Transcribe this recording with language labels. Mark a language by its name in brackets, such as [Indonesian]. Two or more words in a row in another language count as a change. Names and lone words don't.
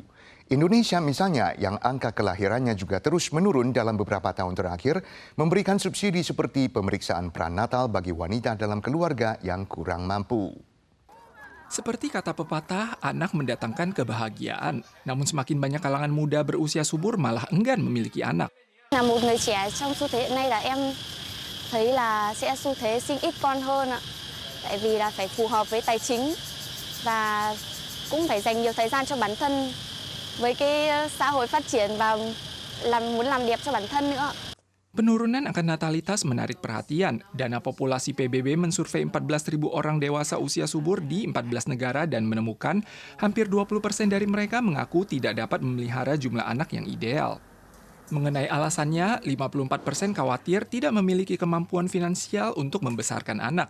[Indonesian] Indonesia misalnya, yang angka kelahirannya juga terus menurun dalam beberapa tahun terakhir, memberikan subsidi seperti pemeriksaan prenatal bagi wanita dalam keluarga yang kurang mampu. Seperti kata pepatah, anak mendatangkan kebahagiaan. Namun semakin banyak kalangan muda berusia subur malah enggan memiliki anak. [Vietnamese] Là một người trẻ trong xu thế hiện nay là em thấy là sẽ xu thế sinh ít con hơn ạ. Tại vì là phải phù hợp với tài chính và cũng phải dành nhiều thời gian cho bản thân với cái xã hội phát triển và muốn làm đẹp cho bản thân nữa. [Indonesian] Penurunan angka natalitas menarik perhatian. Dana Populasi PBB mensurvei 14.000 orang dewasa usia subur di 14 negara dan menemukan hampir 20% dari mereka mengaku tidak dapat memelihara jumlah anak yang ideal. Mengenai alasannya, 54% khawatir tidak memiliki kemampuan finansial untuk membesarkan anak.